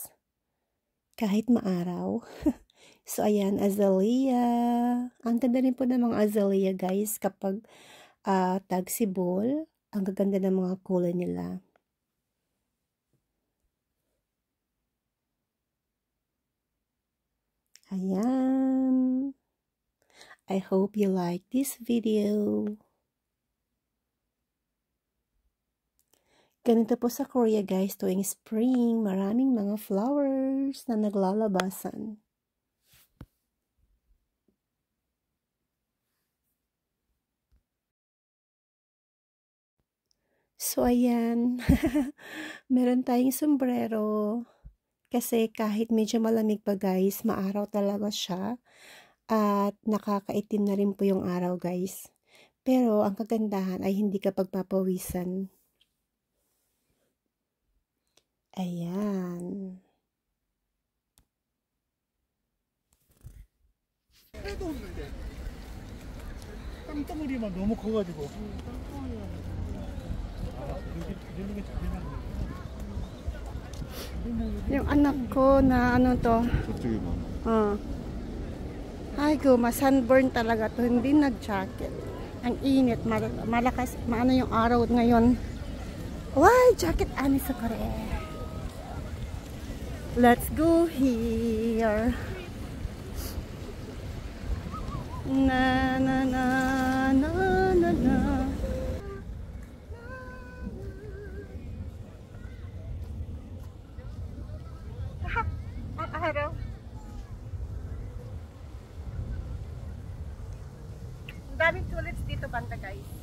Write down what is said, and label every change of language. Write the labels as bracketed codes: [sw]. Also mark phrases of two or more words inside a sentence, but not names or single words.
[tl] Kahit maaraw. So, ayan, azalea. Ang ganda rin po ng mga azalea, guys, kapag tagsibol. Ang gaganda ng mga kulay nila. Ayan. [en] I hope you like this video. [tl] Ganito po sa Korea guys, tuwing spring, maraming mga flowers na naglalabasan. So ayan, meron tayong sombrero. Kasi kahit medyo malamig pa guys, maaraw talaga siya. At nakakaitim na rin po yung araw guys. Pero ang kagandahan ay hindi ka pagpapawisan. Ayan. [ko] 해도 없는데 땅덩어리만 너무 커가지고 이렇게 잘 해놨네. [tl] Yung anak ko na [ko] 저쪽에 봐. [tl] Ay ko, ma-sunburn talaga to. Hindi nag-jacket. Ang init, malakas, yung araw ngayon. [en] Why jacket [ceb] ani sa kore? [en] Let's go here. Na na na na na na. [tl] Ang araw. Ang daming tulips dito banda, guys.